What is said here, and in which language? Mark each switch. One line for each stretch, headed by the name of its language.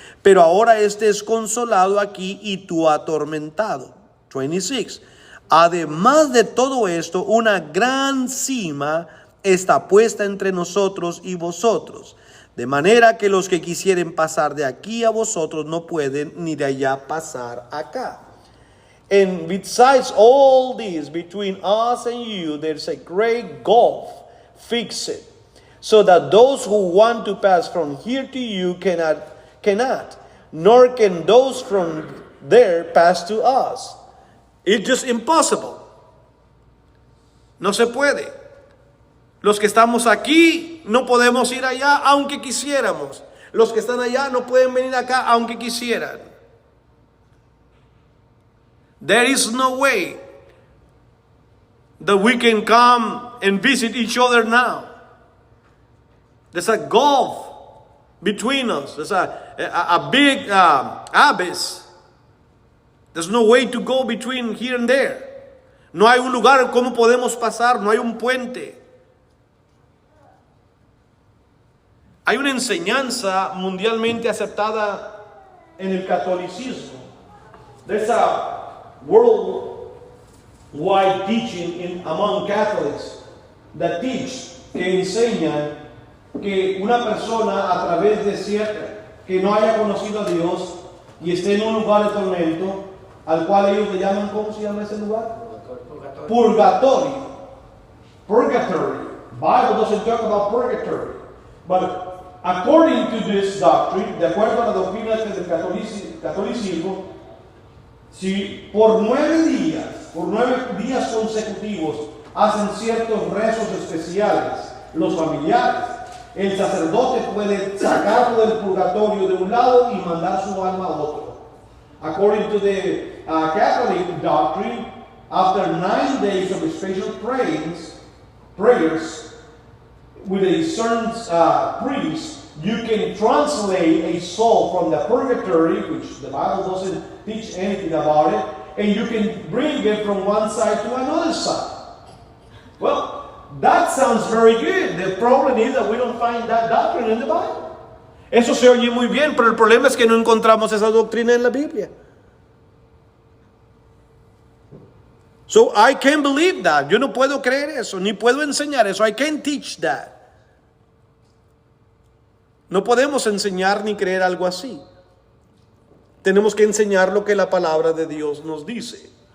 Spanish: Pero ahora este es consolado aquí y tú atormentado. 26. Además de todo esto, una gran cima está puesta entre nosotros y vosotros, de manera que los que quisieren pasar de aquí a vosotros no pueden, ni de allá pasar acá.
English: And besides all this, between us and you, there's a great gulf fixed, so that those who want to pass from here to you cannot, nor can those from there pass to us. It's just impossible.
Spanish: No se puede. Los que estamos aquí no podemos ir allá aunque quisiéramos. Los que están allá no pueden venir acá aunque quisieran.
English: There is no way that we can come and visit each other now. There's a gulf between us. There's a big abyss. There's no way to go between here and there.
Spanish: No hay un lugar como podemos pasar, no hay un puente. Hay una enseñanza mundialmente aceptada en el catolicismo.
English: There's a worldwide teaching among Catholics that teach,
Spanish: que enseñan que una persona a través de que no haya conocido a Dios y esté en un lugar de tormento, al cual ellos le llaman, ¿cómo se llama ese lugar? Purgatorio.
English: Purgatory. Bible doesn't talk about purgatory. But according to this doctrine,
Spanish: de acuerdo a la doctrina del catolicismo, si por 9 días consecutivos hacen ciertos rezos especiales los familiares, el sacerdote puede sacarlo del purgatorio de un lado y mandar su alma a otro.
English: According to the Catholic doctrine, after 9 days of special prayers with a certain priest, you can translate a soul from the purgatory, which the Bible doesn't teach anything about it, and you can bring it from one side to another side. Well, that sounds very good. The problem is that we don't find that doctrine in the Bible.
Spanish: Eso se oye muy bien, pero el problema es que no encontramos esa doctrina en la Biblia.
English: So I can't believe that.
Spanish: Yo no puedo creer eso, ni puedo enseñar eso.
English: I can't teach that.
Spanish: No podemos enseñar ni creer algo así. Tenemos que enseñar lo que la palabra de Dios nos dice.